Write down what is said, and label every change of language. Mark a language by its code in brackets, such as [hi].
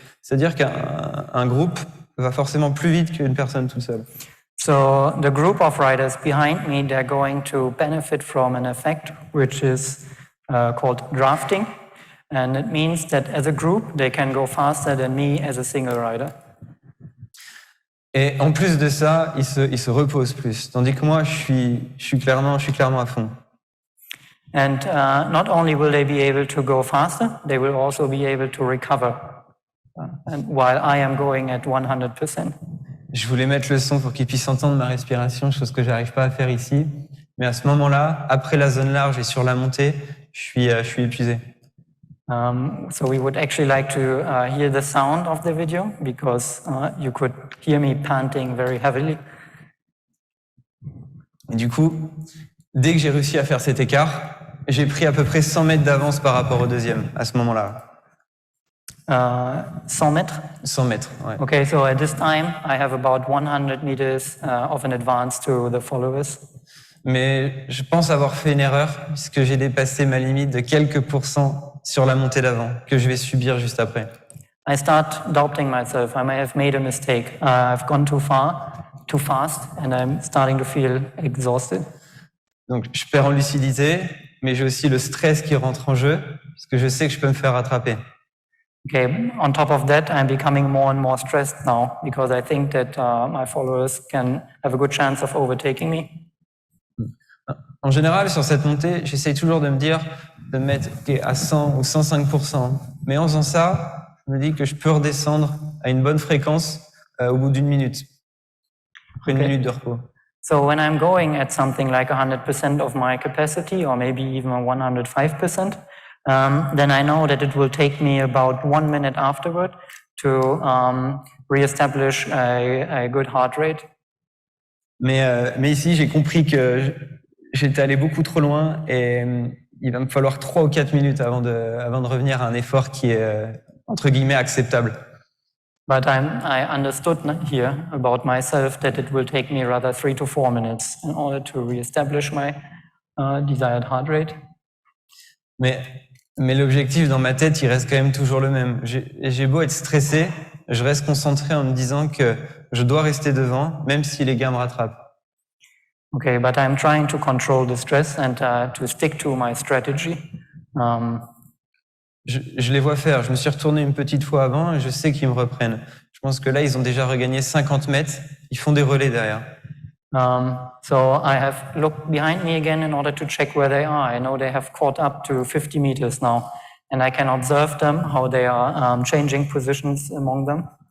[fr] C'est-à-dire qu'un groupe va forcément plus vite qu'une personne toute seule. [en] So the group of riders behind me, they're going to benefit from an effect which is called drafting, and it means that as a group they can go faster than me as a single rider. [fr] Et en plus de ça, ils se reposent plus, tandis que moi, je suis clairement à fond. [en] And not only will they be able to go faster, they will also be able to recover, and while I am going at 100%. [fr] Je voulais mettre le son pour qu'ils puissent entendre ma respiration, chose que j'arrive pas à faire ici. Mais à ce moment-là, après la zone large et sur la montée, je suis épuisé. [en] So we would actually like to hear the sound of the video because you could hear me panting very heavily. [fr] Et du coup, dès que j'ai réussi à faire cet écart, j'ai pris à peu près 100 mètres d'avance par rapport au deuxième, à ce moment-là. 100 mètres? 100 mètres, ouais. [en] Okay, so at this time, I have about 100 meters of an advance to the followers. [fr] Mais je pense avoir fait une erreur, puisque j'ai dépassé ma limite de quelques pourcents sur la montée d'avant, que je vais subir juste après. [en] I start doubting myself. I may have made a mistake. I've gone too far, too fast, and I'm starting to feel exhausted. [fr] Donc je perds en lucidité, mais j'ai aussi le stress qui rentre en jeu, parce que je sais que je peux me faire rattraper. [en] Okay, on top of that, I'm becoming more and more stressed now because I think that my followers can have a good chance of overtaking me. [fr] En général, sur cette montée, j'essaye toujours de me dire de me mettre à 100 ou 105%. Mais en faisant ça, je me dis que je peux redescendre à une bonne fréquence au bout d'une minute, après une minute de repos. [en] So when I'm going at something like 100% of my capacity, or maybe even 105%, then I know that it will take me about 1 minute afterward to reestablish a good heart rate. [fr] Mais ici, j'ai compris que j'étais allé beaucoup trop loin et il va me falloir 3 ou 4 minutes avant de revenir à un effort qui est entre guillemets acceptable. [en] But I understood here about myself that it will take me rather 3 to 4 minutes in order to reestablish my desired heart rate. [fr] Mais l'objectif dans ma tête, il reste quand même toujours le même. J'ai beau être stressé, je reste concentré en me disant que je dois rester devant, même si les gars me rattrapent. [en] Okay, but I'm trying to control the stress and to stick to my strategy. [fr] Je les vois faire. Je me suis retourné une petite fois avant et je sais qu'ils me reprennent. Je pense que là, ils ont déjà regagné 50 mètres. Ils font des relais derrière. [en] So I have looked behind me again in order to check where they are. I know they have caught up to 50 meters now, and I can observe them, how they are changing positions among them.